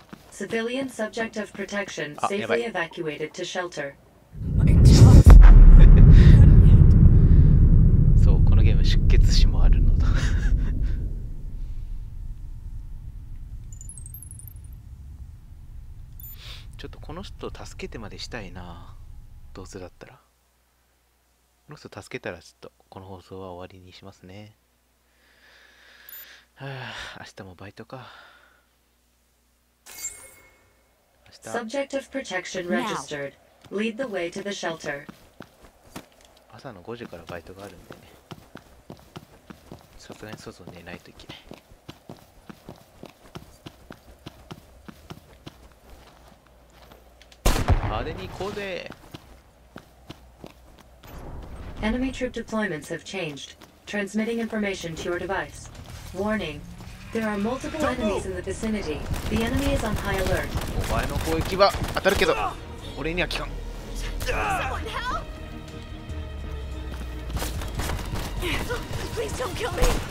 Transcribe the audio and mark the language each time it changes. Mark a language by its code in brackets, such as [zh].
[en] Civilian subject of protection safely evacuated to shelter. [ja] そうこのゲーム出血死もあるのだちょっとこの人を助けてまでしたいなどうせだったらこの人助けたらちょっとこの放送は終わりにしますねはあ明日もバイトか [en] Subject of protection registered. Lead the way to the shelter. [ja] 朝の5時からバイトがあるんでねさすがに外寝ないといけない派手に行こうぜ [en] Enemy troop deployments have changed. Transmitting information to your device. Warning. There are multiple enemies in the vicinity. The enemy is on high alert. [ja] お前の攻撃は当たるけど俺には効かん [en] Someone help! Please don't kill me!